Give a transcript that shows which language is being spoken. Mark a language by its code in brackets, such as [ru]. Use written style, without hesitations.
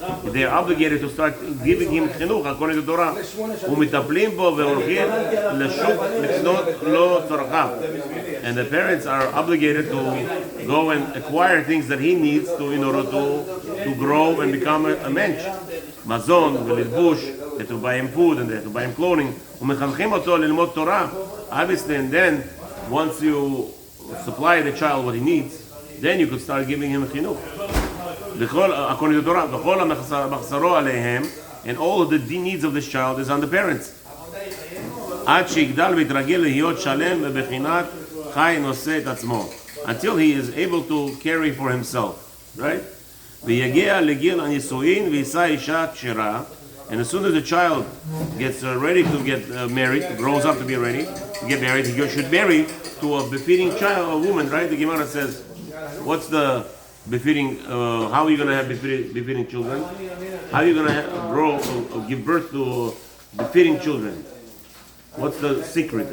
[en] They are obligated to start giving him chinuch according to Torah. [he] ומטפלים בו והולכים לשוק לקנות לו צרכיו. [en] And the parents are obligated to go and acquire things that he needs in order to grow and become a mensch. [he] מזון וללבוש, [en] they have to buy him food and they have to buy him clothing. [he] ומחנכים אותו ללמוד תורה. [en] Obviously, and then once you supply the child what he needs, then you could start giving him chinuch. According to Torah, [he] וכל המחסרו עליהם, [en] and all of the needs of this child is on the parents. [he] עד שיגדל ויתרגל להיות שלם ובחינת חי נושא את עצמו. [en] Until he is able to carry for himself, right? [he] ויגיע לגיל הנישואין ויישא אישה כשרה. [en] And as soon as the child gets ready to get married, grows up to be ready to get married, he should marry to a befitting child, a woman, right? The Gemara says, what's the befitting, how are you going to have befitting children? How are you going to grow, give birth to befitting children? What's the secret?